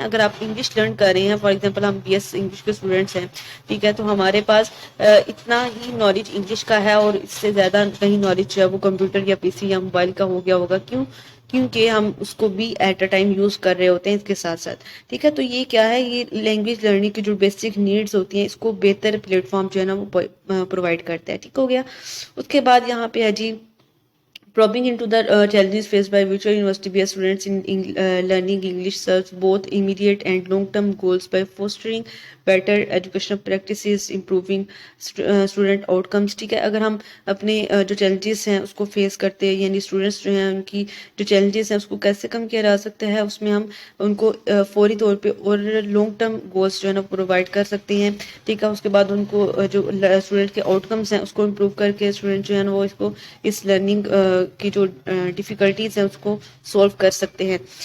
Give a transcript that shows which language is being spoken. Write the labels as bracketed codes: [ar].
[ur] اگر آپ English learn کر رہے ہیں، [en] for example [ur] ہم بی ایس انگلش کے اسٹوڈنٹس ہیں، ٹھیک ہے، تو ہمارے پاس اتنا ہی نالج انگلش کا ہے اور اس سے زیادہ کہیں نالج جو ہے وہ کمپیوٹر یا پی سی یا موبائل کا ہو گیا ہوگا. کیونکہ ہم اس کو بھی ایٹ اے ٹائم یوز کر رہے ہوتے ہیں اس کے ساتھ ساتھ. ٹھیک ہے، تو یہ کیا ہے، یہ لینگویج لرننگ کی جو بیسک نیڈز ہوتی ہیں اس کو بہتر پلیٹ فارم جو ہے نا وہ پرووائڈ کرتا ہے. ٹھیک ہو گیا. اس کے بعد یہاں پہ ہے جی [en] probing into the challenges faced by virtual university based students in learning English serves both immediate and long term goals by fostering better educational practices, improving student outcomes. [ur] ٹھیک ہے، اگر ہم اپنے جو چیلنجز ہیں اس کو فیس کرتے ہیں، یعنی اسٹوڈنٹس جو ہیں ان کی جو چیلنجز ہیں اس کو کیسے کم کیا جا سکتا ہے، اس میں ہم ان کو فوری طور پہ اور لانگ ٹرم گولس جو ہے نا پرووائڈ کر سکتے ہیں. ٹھیک ہے، اس کے بعد ان کو جو اسٹوڈنٹ کے آؤٹ کمس ہیں اس کو امپروو کر کے اسٹوڈنٹ جو ہے نا وہ اس لرننگ کی جو ڈیفیکلٹیز ہیں اس کو سولو کر سکتے ہیں.